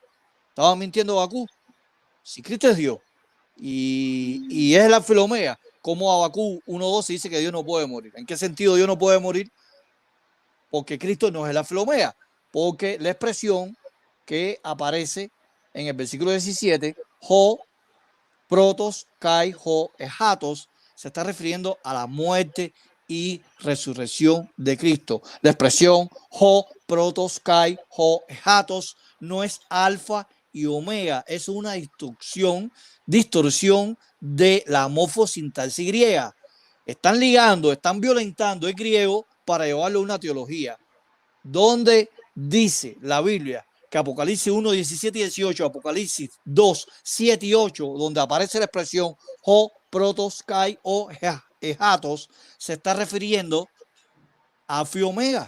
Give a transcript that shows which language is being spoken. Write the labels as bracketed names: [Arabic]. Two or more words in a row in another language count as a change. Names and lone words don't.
[Spanish] Estaba mintiendo Habacuc. Si Cristo es Dios y es el Alfa y el Omega, como Habacuc 1:12 dice que Dios no puede morir. ¿En qué sentido Dios no puede morir? Porque Cristo no es el Alfa y el Omega. Porque la expresión que aparece en el versículo 17, [Greek] ὁ πρῶτος καὶ ὁ ἔσχατος, [Spanish] se está refiriendo a la muerte y resurrección de Cristo. La expresión [Greek] ὁ πρῶτος καὶ ὁ ἔσχατος [Spanish] no es alfa y omega, es una distorsión de la morfosintaxis griega. Están ligando, están violentando el griego para llevarlo a una teología, donde dice la Biblia que Apocalipsis 1, 17 y 18, Apocalipsis 2, 7 y 8, donde aparece la expresión [Greek] ὁ πρῶτος καὶ ὁ ἔσχατος, [Spanish] se está refiriendo a Alfa y Omega.